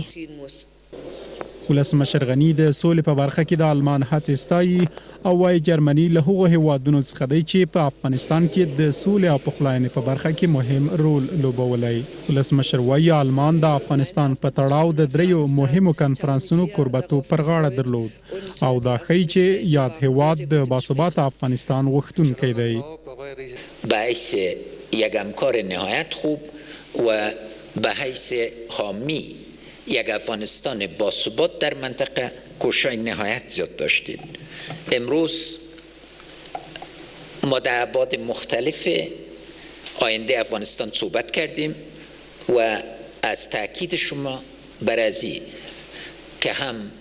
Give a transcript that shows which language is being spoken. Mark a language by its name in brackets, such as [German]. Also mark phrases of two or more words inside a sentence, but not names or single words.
[Pashto] ولسمشر غني د سولې په برخه کې د آلمان هڅې ستایي او وایي جرمني له هغو هیوادونو څخه دی چې په افغانستان کې د سولې او پخلاینې په برخه کې مهم رول لوبولی. ولسمشر وایي آلمان د افغانستان په تړاو د 3 مهمو کنفرانسونو کوربتوب پر غاړه درلود او دا ښیي چې یاد هیواد د باثباته افغانستان غوښتونکی دی. [Persian] به حیث یک همکار نهایت خوب و به حیث حامی یک افغانستان باثبات در منطقه کوشش نهایت زیاد داشتیم. امروز ما در ابعاد مختلف آینده افغانستان صحبت کردیم و از تاکید شما بر ازی که هم